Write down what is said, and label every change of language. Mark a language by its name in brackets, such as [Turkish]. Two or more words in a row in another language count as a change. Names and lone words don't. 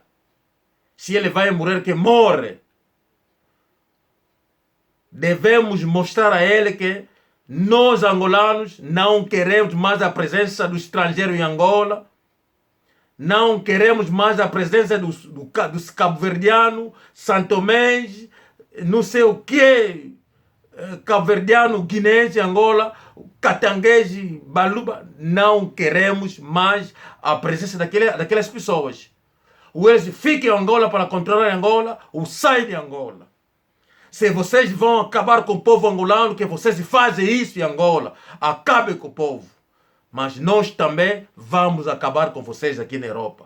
[Portuguese] Se ele vai morrer, que morre. Devemos mostrar a ele que nós, angolanos, não queremos mais a presença do estrangeiro em Angola. Não queremos mais a presença dos cabo-verdianos, santomenses, não sei o que, cabo-verdiano, guinense, Angola, catanguese, baluba. Não queremos mais a presença daquelas pessoas. Ou eles ficam em Angola para controlar Angola, ou saem de Angola. Se vocês vão acabar com o povo angolano, que vocês fazem isso em Angola, acabem com o povo. Mas nós também vamos acabar com vocês aqui na Europa.